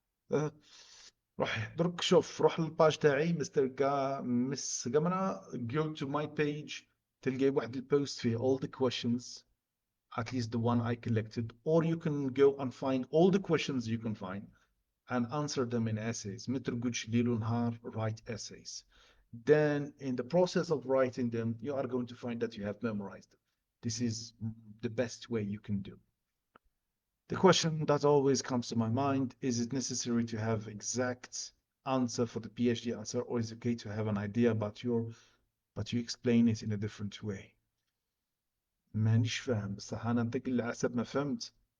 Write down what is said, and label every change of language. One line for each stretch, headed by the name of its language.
English: Uh,
Arabic: روح درك شوف روح للباج تاعي مس جامنا
English: go to my page تلقى واحد البوست فيه all the questions, at least the one I collected, or you can go and find all the questions you can find and answer them in essays.
Arabic: مثل قلت ليل نهار,
English: write essays. Then in the process of writing them, you are going to find that you have memorized them. This is the best way you can do. The question that always comes to my mind, is it necessary to have exact answer for the PhD answer, or is it okay to have an idea about but you explain it in a different way?
Arabic: مانيش فاهم بصح انا نعطيك اللي على حسب ما فهمت.